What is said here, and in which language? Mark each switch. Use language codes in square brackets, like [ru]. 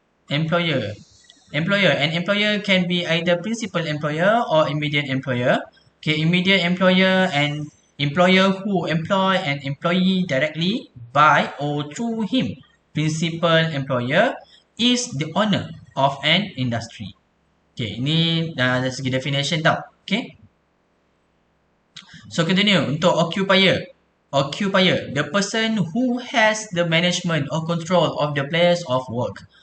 [en] An employer can be either principal employer or immediate employer. Okay, immediate employer and employer who employ an employee directly by or through him. Principal employer is the owner of an industry. [ms] Okay, ini dari segi definition tau. [en] Okay. So, continue. [ms] Untuk [en] occupier. Occupier, the person who has the management or control of the place of work.